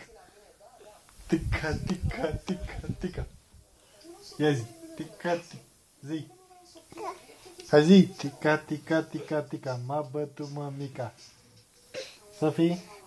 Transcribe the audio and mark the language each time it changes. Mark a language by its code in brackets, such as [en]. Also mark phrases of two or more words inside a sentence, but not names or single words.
[ro] Tica, tica, tica, tica. Ia zi. Tica, tica. Zi. Hai zi. Tica, tica, tica, tica. M-a bătut mămica. Sophie?